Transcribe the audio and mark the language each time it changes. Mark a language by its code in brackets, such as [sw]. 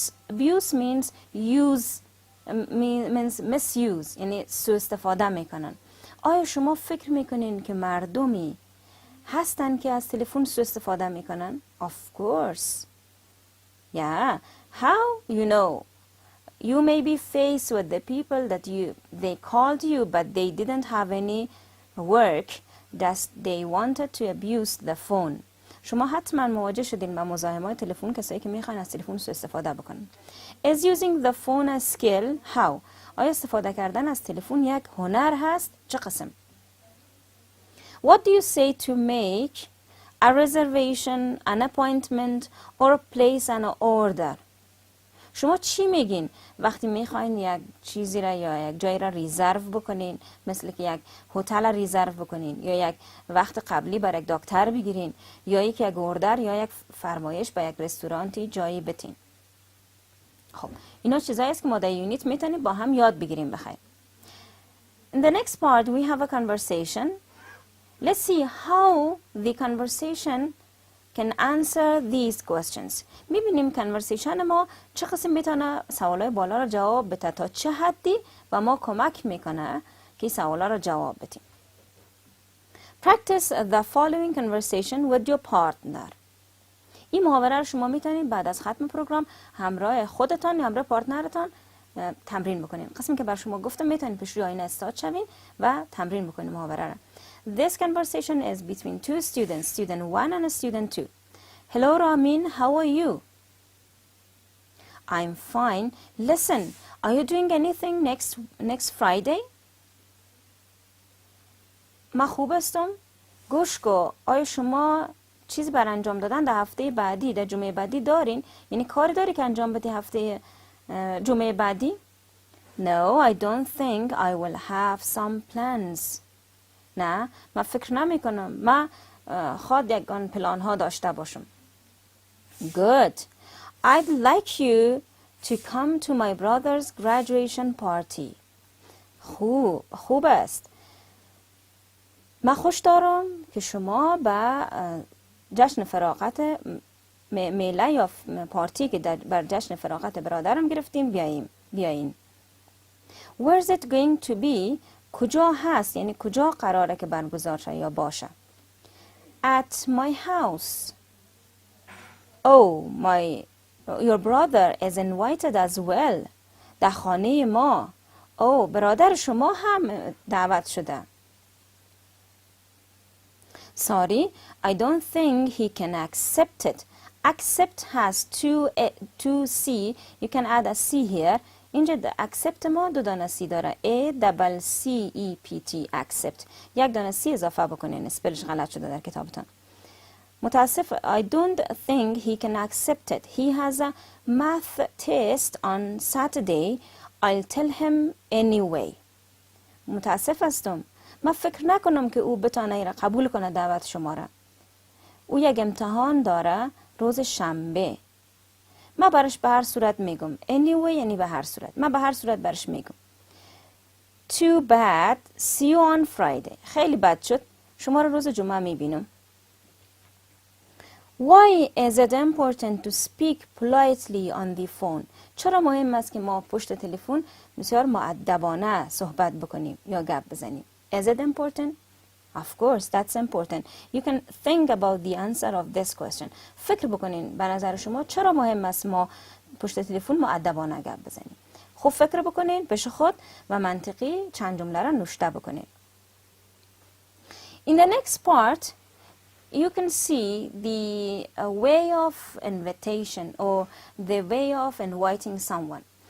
[en] Abuse means use, means misuse, [fa] یعنی سوء استفاده میکنن. آیا شما فکر میکنین که مردمی هستن که از تلفن سوء استفاده میکنن؟ [en] Of course. Yeah. How? You know, you may be faced with the people that they called you but they didn't have any work, that they wanted to abuse the phone. [fa] شما حتما مواجه شدین با مزاحمای تلفن، کسایی که میخوان از تلفن سوء استفاده بکنن. [en] Is using the phone a skill? How? [fa] آیا استفاده کردن از تلفن یک هنر هست؟ چه قسم؟ [en] What do you say to make a reservation, an appointment or place an order? [fa] شما چی میگین وقتی میخواین یک چیزی را یا یک جایی را ریزرو بکنین، مثل که یک هتل را ریزرو بکنین یا یک وقت قبلی برای یک دکتر بگیرین یا یک اوردر یا یک فرمایش به یک رستورانتی جایی بتین؟ خب اینا چیزایی است که ما در یونیت میتونیم با هم یاد بگیریم بخیر. [en] In the next part we have a conversation. Let's see how the conversation can answer these questions. [fa] میبینیم conversation ما چه قسم میتونه سوالای بالا را جواب بده، تا چه حدی و ما کمک میکنه که سوالا را جواب بدیم. [en] Practice the following conversation with your partner. [fa] این محاوره رو شما میتونید بعد از ختم پروگرام همراه خودتان یا همراه پارتنرتان تمرین بکنید. قسمی که بر شما گفتم میتونید پیش روی آینه استاد شوین و تمرین بکنید محاوره را. [en] This conversation is between two students, student 1 and student 2. Hello Ramin, how are you? I'm fine. Listen, are you doing anything next Friday? [fa] من خوب هستم. گوش کو، آیا شما چیزی بر انجام دادن در هفته بعدی، در جمعه بعدی دارین؟ یعنی کاری داری که انجام بدی هفته جمعه بعدی؟ [en] No, I don't think I will have some plans. [fa] نه، من فکر نمی کنم. من خواهد یکان پلان ها داشته باشم. [en] Good. I'd like you to come to my brother's graduation party. [fa] خوب است. من خوش دارم که شما به جشن فراغت میله یا پارتی که بر جشن فراغت برادرم گرفتیم بیاین. [en] Where's it going to be؟ [fa] کجا هست؟ یعنی کجا قراره که برگزار شه یا باشه؟ [en] At my house. Oh, your brother is invited as well. [fa] در خانه ما. برادر شما هم دعوت شده. [en] Sorry, I don't think he can accept it. Accept has two C. You can add a C here. [fa] اینجا accept ما دو دانه C داره. [en] A-double-C-E-P-T accept. [fa] یک دانه C اضافه بکنین. اسپلش غلط شده در کتابتان. متاسف. [en] I don't think he can accept it. He has a math test on Saturday. I'll tell him anyway. [fa] متاسف هستم. من فکر نکنم که او بتانه ایره قبول کنه دعوت شما را. او یک امتحان داره روز شنبه. من برش به هر صورت میگم. Anyway یعنی به هر صورت. من به هر صورت برش میگم. [en] Too bad. See you on Friday. [fa] خیلی بد شد. شما را روز جمعه میبینم. [en] Why is it important to speak politely on the phone? [fa] چرا مهم است که ما پشت تلفن بسیار مؤدبانه صحبت بکنیم یا گپ بزنیم؟ [en] Is it important? Of course, that's important. You can think about the answer of this question. [fa] فکر بکنین به نظر شما چرا مهم است ما پشت تلفن مؤدبانه گپ بزنیم؟ خوب فکر بکنین پیش خود و منطقی چند جمله را نوشته بکنین. [en] In the next part, you can see the way of invitation or the way of inviting someone.